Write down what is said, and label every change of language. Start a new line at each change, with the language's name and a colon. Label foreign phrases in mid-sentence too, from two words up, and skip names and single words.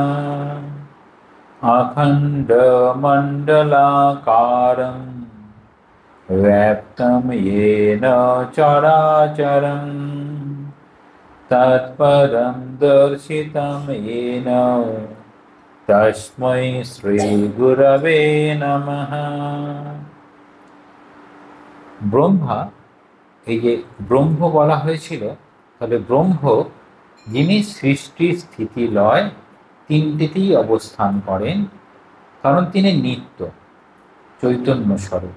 Sanskrit: অখণ্ডমণ্ডলাকারং व्याप्तं येन चराचरं तत्पदं दर्शितं येन तस्मै श्रीगुरवे नमः।
Bangla: ব্রহ্মা, এই যে ব্রহ্ম বলা হয়েছিল, তাহলে ব্রহ্ম যিনি সৃষ্টি স্থিতি লয় তিনটিতেই অবস্থান করেন, কারণ তিনি নিত্য চৈতন্য স্বরূপ।